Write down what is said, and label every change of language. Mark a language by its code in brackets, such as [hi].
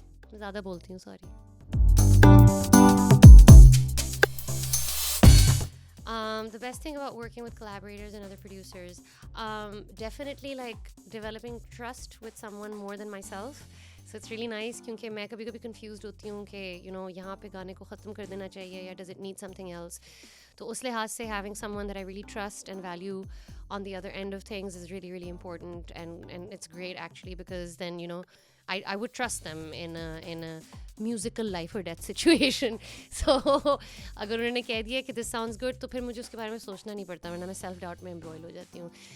[ur] میں زیادہ بولتی ہوں, sorry. [en] The best thing about working with collaborators and other producers, definitely like developing trust with someone more than myself. So it's really nice [ur] کیونکہ میں کبھی کبھی کنفیوزڈ ہوتی ہوں کہ you know یہاں پہ گانے کو ختم کر دینا چاہیے یا [en] does it need something else. [ur] تو اس لحاظ سے [en] having someone that I really trust and value on the other end of things is really really important, and it's great actually because then you know I would trust them in a musical life or death situation. [ur] So اگر انہوں نے کہہ دیا کہ [en] this sounds good [ur] تو پھر مجھے اس کے بارے میں سوچنا نہیں پڑتا, ورنہ میں سیلف ڈاؤٹ میں امبرائل ہو جاتی ہوں.